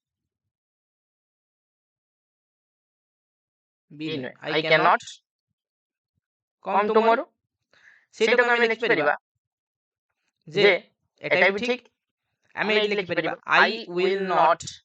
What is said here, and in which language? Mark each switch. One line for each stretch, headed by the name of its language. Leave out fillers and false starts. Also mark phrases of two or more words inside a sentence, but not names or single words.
English: I cannot come tomorrow।
Odia: ସେଇଟାକୁ ଆମେ ଲେଖିପାରିବା ଯେ ଏଟା ବି ଠିକ, ଆମେ ଏଠି ଲେଖିପାରିବା
English: I will not